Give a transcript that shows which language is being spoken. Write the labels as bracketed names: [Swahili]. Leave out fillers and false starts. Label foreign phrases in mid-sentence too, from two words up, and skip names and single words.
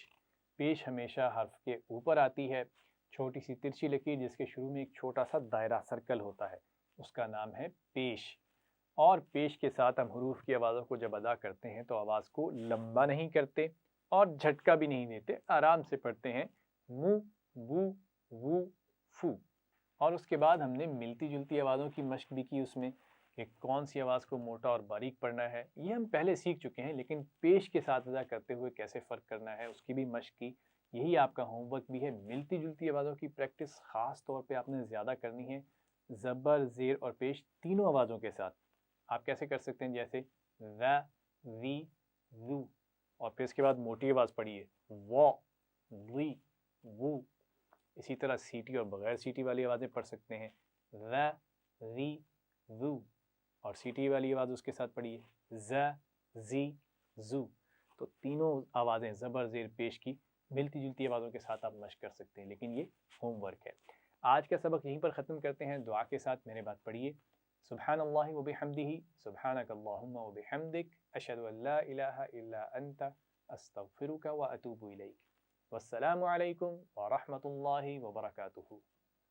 [Urdu] پیش ہمیشہ حرف کے اوپر آتی ہے. چھوٹی سی ترچھی لکیر جس کے شروع میں ایک چھوٹا سا دائرہ سرکل ہوتا ہے، اس کا نام ہے پیش. اور پیش کے ساتھ ہم حروف کی آوازوں کو جب ادا کرتے ہیں تو آواز کو لمبا نہیں کرتے اور جھٹکا بھی نہیں دیتے، آرام سے پڑھتے ہیں. مو وو وو فو. اور اس کے بعد ہم نے ملتی جلتی آوازوں کی مشق بھی کی اس میں، کہ کون سی آواز کو موٹا اور باریک پڑھنا ہے. یہ ہم پہلے سیکھ چکے ہیں، لیکن پیش کے ساتھ ادا کرتے ہوئے کیسے فرق کرنا ہے اس کی بھی مشق کی. یہی آپ کا [English] home work [Urdu] بھی ہے. ملتی جلتی آوازوں کی پریکٹس خاص طور پہ آپ نے زیادہ کرنی ہے، زبر، زیر اور پیش تینوں آوازوں کے ساتھ. آپ کیسے کر سکتے ہیں؟ جیسے و وی وو، اور پھر اس کے بعد موٹی آواز پڑھیے. وا وی وو. اسی طرح سیٹی اور بغیر سیٹی والی آوازیں پڑھ سکتے ہیں. و وی وو، اور سیٹی والی آواز اس کے ساتھ پڑھیے. ز زی زو. تو تینوں آوازیں زبر، زیر، پیش کی ملتی جلتی آوازوں کے ساتھ آپ مشق کر سکتے ہیں، لیکن یہ [English] home work [Urdu] ہے. آج کا سبق یہیں پر ختم کرتے ہیں. دعا کے ساتھ میرے بات پڑھیے. [Arabic] سبحان اللہ و بحمدہ، سبحانک اللہم و بحمدک، اشہد ان لا الہ الا انت، استغفرک و اتوب الیک. والسلام علیکم ورحمۃ اللہ وبرکاتہ.